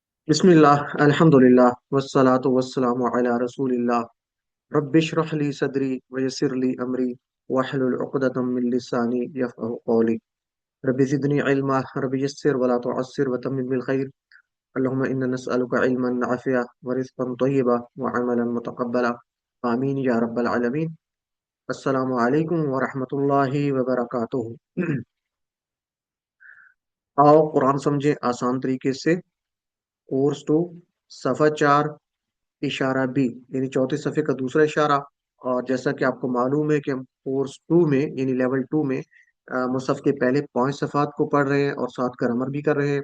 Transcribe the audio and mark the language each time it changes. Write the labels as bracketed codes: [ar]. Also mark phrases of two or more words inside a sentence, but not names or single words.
[ar] بسم الله الحمد لله والصلاة والسلام على رسول الله رب اشرح لي صدري ويسر لي أمري واحلل عقدة من لساني يفقهوا قولي رب زدني علما رب يسر ولا تعسر وتمم بالخير اللهم إنا نسألك علما نافعا ورزقا طيبا وعملا متقبلا آمين يا رب العالمين. السلام عليكم ورحمة الله وبركاته. [hi] आओ कुरान समझे आसान तरीके से। कोर्स 2 सफ़ा 4 इशारा बी यानी चौथे सफ़े का दूसरा इशारा। और जैसा कि आपको मालूम है कि हम कोर्स 2 में यानी लेवल 2 में मुसहफ के पहले 5 सफ़ात को पढ़ रहे हैं और साथ ग्रामर भी कर रहे हैं।